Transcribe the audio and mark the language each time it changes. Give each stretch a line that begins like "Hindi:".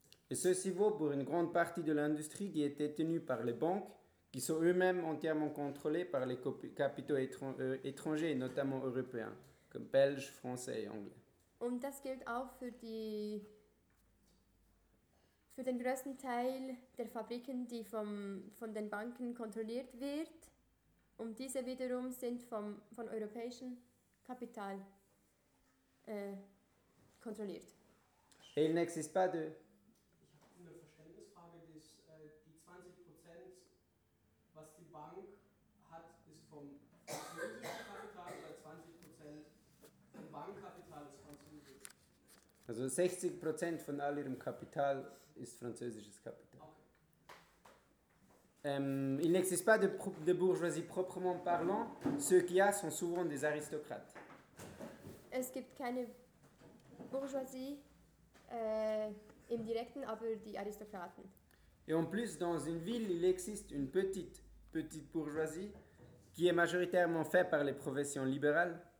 French: Et ceci vaut pour une grande partie de l'industrie qui était tenue par les banques, qui sont eux-mêmes entièrement contrôlés par les capitaux étrangers, notamment européens, comme belges, français et anglais.
German: Und das gilt auch für die für den größten Teil der Fabriken, die von den Banken kontrolliert wird. Und diese wiederum sind von europäischem Kapital kontrolliert.
French: Il n'existe pas de.
German: Ich habe eine Verständnisfrage, die 20%, was die Bank hat, ist vom französischen Kapital oder 20% vom Bankkapital ist französisch? Also 60% von all ihrem Kapital ist französisches Kapital.
French: Il n'existe pas de bourgeoisie proprement parlant. Ceux qui a sont souvent des aristocrates.
German: Es gibt keine Bourgeoisie im Direkten, aber die Aristokraten.
French: Et en plus, dans une ville, il existe une petite bourgeoisie qui est majoritairement faite par les professions libérales.